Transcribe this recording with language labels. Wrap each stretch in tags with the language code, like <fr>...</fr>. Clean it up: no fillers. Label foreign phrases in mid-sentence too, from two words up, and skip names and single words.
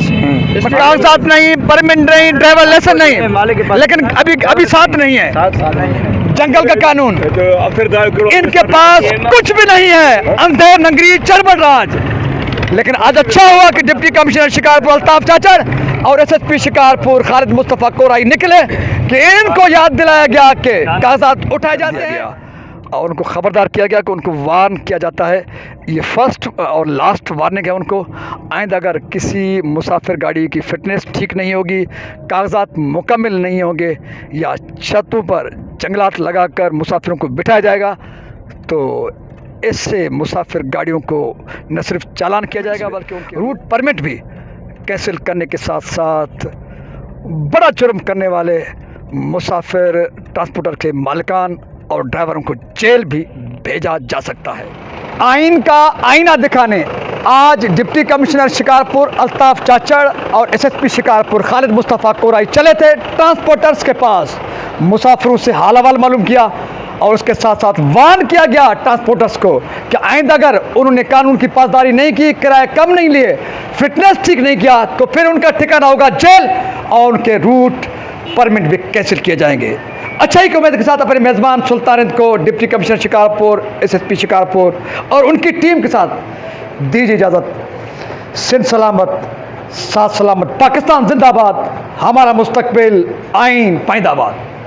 <ur>کاغذات نہیں، پرمٹ نہیں,</ur> <en>driver license</en> <ur>نہیں، لیکن ابھی ساتھ نہیں ہے. جنگل کا قانون، ان کے پاس کچھ بھی نہیں ہے. اندھیر نگری چربڑ راج. لیکن آج اچھا ہوا کہ</ur> <en>deputy commissioner</en> <ur>شکارپور الطاف چاچر اور SSP شکارپور خالد مصطفیٰ کورائی نکلے کہ ان کو یاد دلایا گیا کہ کاغذات اٹھائے جاتے ہیں اور ان کو خبردار کیا گیا کہ ان کو وارن کیا جاتا ہے. یہ فرسٹ اور</ur> <en>last warning</en> <ur>ہے ان کو. آئندہ اگر کسی مسافر گاڑی کی فٹنس ٹھیک نہیں ہوگی، کاغذات مکمل نہیں ہوں گے یا چھتوں پر جنگلات لگا کر مسافروں کو بٹھایا جائے گا تو اس سے مسافر گاڑیوں کو نہ صرف چالان کیا جائے گا بلکہ ان کے</ur> <en>route permit</en> <ur>بھی کینسل کرنے کے ساتھ ساتھ بڑا جرم کرنے والے مسافر ٹرانسپورٹر کے مالکان اور ڈرائیوروں کو جیل بھی بھیجا جا سکتا ہے. آئین کا آئینہ دکھانے آج</ur> <en>deputy commissioner</en> <ur>شکارپور الطاف چاچڑ اور ایس ایس پی شکارپور خالد مصطفیٰ کورائی چلے تھے ٹرانسپورٹرز کے پاس، مسافروں سے حال احوال معلوم کیا اور اس کے ساتھ ساتھ وارن کیا گیا ٹرانسپورٹرز کو کہ آئندہ اگر انہوں نے قانون کی پاسداری نہیں کی، کرائے کم نہیں لیے، فٹنس ٹھیک نہیں کیا، تو پھر ان کا ٹھکانہ ہوگا جیل اور ان کے</ur> <en>route permit</en> <ur>بھی کینسل کیے جائیں گے. اچھا ہی امید کے ساتھ اپنے میزبان سلطان کو,</ur> <en>deputy commissioner</en> <ur>شکارپور، ایس ایس پی شکارپور اور ان کی ٹیم کے ساتھ دیجیے اجازت. سندھ سلامت، ساتھ سلامت، پاکستان زندہ باد، ہمارا مستقبل آئین پائندہ باد.</ur>